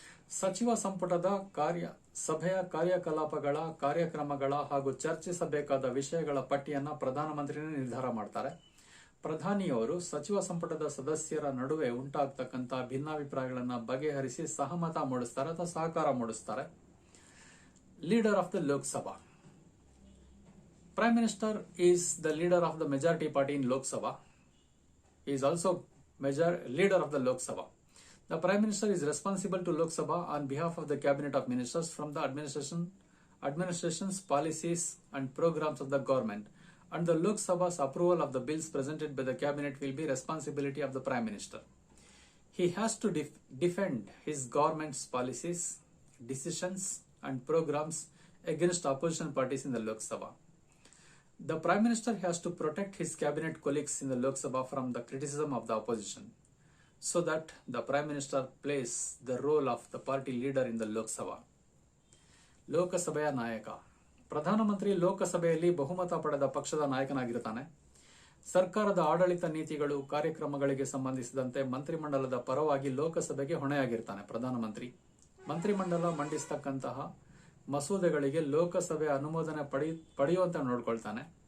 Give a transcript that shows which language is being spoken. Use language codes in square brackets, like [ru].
[kn] ಸಚಿವ ಸಂಪುಟದ ಸಭೆಯ ಕಾರ್ಯಕಲಾಪಗಳ, ಕಾರ್ಯಕ್ರಮಗಳ ಹಾಗೂ ಚರ್ಚಿಸಬೇಕಾದ ವಿಷಯಗಳ ಪಟ್ಟಿಯನ್ನು ಪ್ರಧಾನಮಂತ್ರಿನೇ ನಿರ್ಧಾರ ಮಾಡ್ತಾರೆ. ಪ್ರಧಾನಿಯವರು ಸಚಿವ ಸಂಪುಟದ ಸದಸ್ಯರ ನಡುವೆ ಉಂಟಾಗ್ತಕ್ಕಂಥ ಭಿನ್ನಾಭಿಪ್ರಾಯಗಳನ್ನು ಬಗೆಹರಿಸಿ ಸಹಮತ ಮೂಡಿಸ್ತಾರೆ ಅಥವಾ ಸಹಕಾರ ಮೂಡಿಸ್ತಾರೆ. [en] Leader of the Lok Sabha. Prime Minister is the leader of the majority party in Lok Sabha. He is also leader of the Lok Sabha. The Prime Minister is responsible to Lok Sabha on behalf of the Cabinet of Ministers from the administration's policies and programs of the government, and the Lok Sabha's approval of the bills presented by the Cabinet will be responsibility of the Prime Minister. He has to defend his government's policies, decisions and programs against opposition parties in the Lok Sabha. The Prime Minister has to protect his cabinet colleagues in the Lok Sabha from the criticism of the opposition, so that the Prime Minister plays the role of the party leader in the Lok Sabha. [kn] ಲೋಕಸಭೆಯ ನಾಯಕ. ಪ್ರಧಾನಮಂತ್ರಿ ಲೋಕಸಭೆಯಲ್ಲಿ ಬಹುಮತ ಪಡೆದ ಪಕ್ಷದ ನಾಯಕನಾಗಿರುತ್ತಾನೆ. ಸರ್ಕಾರದ ಆಡಳಿತ ನೀತಿಗಳು, ಕಾರ್ಯಕ್ರಮಗಳಿಗೆ ಸಂಬಂಧಿಸಿದಂತೆ ಮಂತ್ರಿಮಂಡಲದ ಪರವಾಗಿ ಲೋಕಸಭೆಗೆ ಹೊಣೆಯಾಗಿರ್ತಾನೆ ಪ್ರಧಾನಮಂತ್ರಿ. ಮಂತ್ರಿಮಂಡಲ ಮಂಡಿಸತಕ್ಕಂತಹ ಮಸೂದೆಗಳಿಗೆ ಲೋಕಸಭೆ ಅನುಮೋದನೆ ಪಡೆಯುವಂತೆ ನೋಡ್ಕೊಳ್ತಾನೆ.